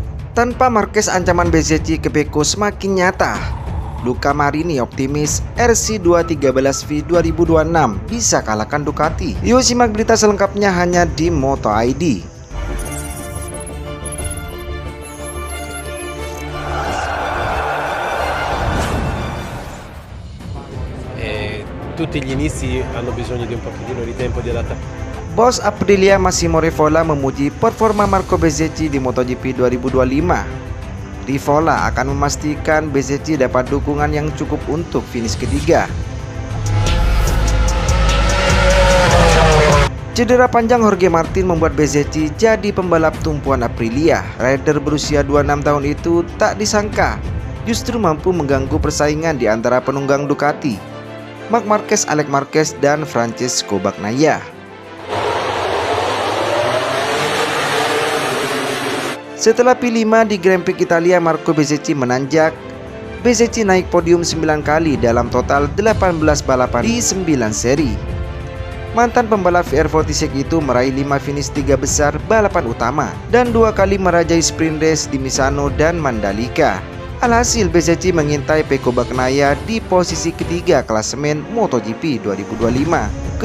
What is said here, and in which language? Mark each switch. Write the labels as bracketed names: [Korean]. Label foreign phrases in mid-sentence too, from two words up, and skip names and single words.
[Indonesian] Tanpa Marquez, ancaman BZC ke Pecco semakin nyata. Luca Marini optimis RC213V 2026 bisa kalahkan Ducati. Yuk simak berita selengkapnya hanya di Moto ID. [Italian] Tutti gli inizi hanno bisogno di un pochettino di tempo di adattamento. [Indonesian] Bos Aprilia Massimo Rivola memuji performa Marco Bezzecchi di MotoGP 2025. Rivola akan memastikan Bezzecchi dapat dukungan yang cukup untuk finish ketiga. Cedera panjang Jorge Martin membuat Bezzecchi jadi pembalap tumpuan Aprilia. Rider berusia 26 tahun itu tak disangka justru mampu mengganggu persaingan di antara penunggang Ducati, Marc Marquez, Alex Marquez, dan Francesco Bagnaia. Setelah P5 di Grand Prix Italia, Marco Bezzecchi menanjak. Bezzecchi naik podium 9 kali dalam total 18 balapan di 9 seri. Mantan pembalap VR46 itu meraih 5 finish 3 besar balapan utama dan 2 kali merajai [English] sprint race [Indonesian] di Misano dan Mandalika. Alhasil Bezzecchi mengintai Pecco Bagnaia di posisi ketiga klasemen MotoGP 2025.